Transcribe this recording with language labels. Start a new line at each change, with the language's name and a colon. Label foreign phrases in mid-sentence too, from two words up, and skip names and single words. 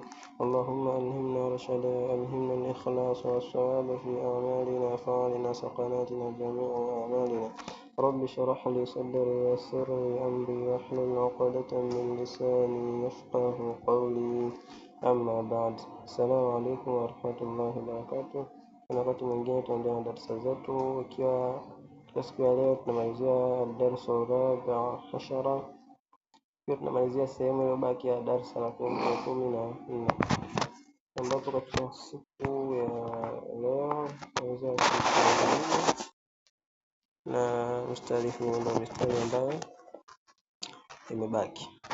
Arabic: اللهم ألهمنا رشدا، ألهمنا الإخلاص والصواب في أعمالنا، فعلنا سقناتنا جميع أعمالنا. رب اشرح لي صدري ويسر لي أمري واحلل عقدة من لساني يفقه قولي. أما بعد، السلام عليكم ورحمة الله وبركاته.
Swahili: Kuna wakati mwingine tunaendelea na darasa zetu, ikiwa katika siku ya leo tunamalizia darasa
Arabic: رابع عشر,
Swahili: pia tunamalizia sehemu iliyobaki ya darasa la 14, ambapo katika siku ya leo tunaweza kuendelea na mstari huu, ndio mstari ambayo imebaki,